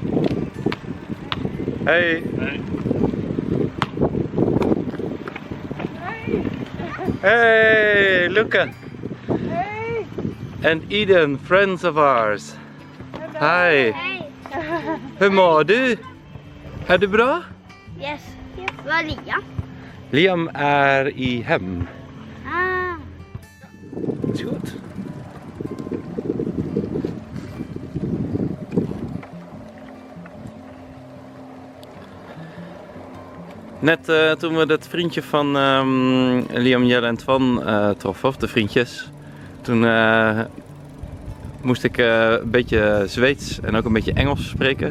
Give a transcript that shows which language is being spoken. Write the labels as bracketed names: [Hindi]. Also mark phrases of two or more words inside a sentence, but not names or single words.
[English] Hey. Hey. Hey, Luca. Hey! And Eden, friends of ours. Hi. Hey. [Swedish] Hur mår du? Är du bra? [English] Yes. [Dutch] Waar lig je? [Swedish] Liam är i hem. Ah. [Dutch] Is goed. Net toen we dat vriendje van Liam, Jelle en Twan troffen, of de vriendjes, toen moest ik een beetje Zweeds en ook een beetje Engels spreken.